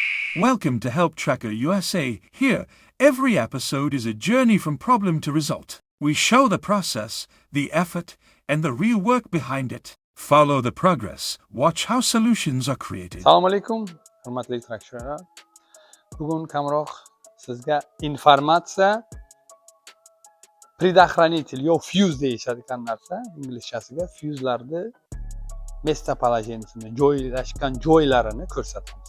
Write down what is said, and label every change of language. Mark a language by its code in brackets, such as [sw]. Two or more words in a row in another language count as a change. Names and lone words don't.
[en] Welcome to Help Tracker USA. Here, every episode is a journey from problem to result. We show the process, the effort, and the real work behind it. Follow the progress. Watch how solutions are created. [uz] Assalomu alaykum, hurmatli traktorlar. Bugun kamroq sizga informatsiya предохранитель yo fuse deyishadigan narsa, inglizchasiga fuse'larni местоположениесini, joylashgan joylarini ko'rsatamiz.